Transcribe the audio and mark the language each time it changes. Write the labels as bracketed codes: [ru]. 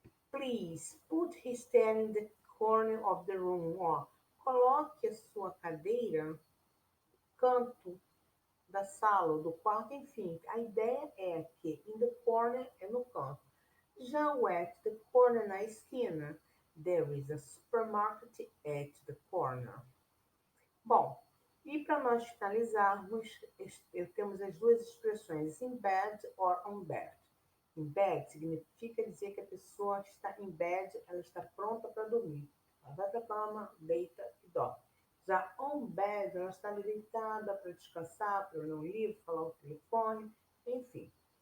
[en] Please put his chair in the corner of the room. [pt] Ó, coloque a sua cadeira no canto da sala, do quarto, enfim. A ideia é que in the corner é no canto. Já o at the corner, na esquina, [en] there is a supermarket at the corner. [pt] Bom, e para nós finalizarmos, temos as duas expressões in bed or on bed. In bed significa dizer que a pessoa está em bed, ela está pronta para dormir. Ela vai para a cama, deita e dorme. Já on bed, ela está ali deitada para descansar, para ler um livro, falar o telefone, enfim.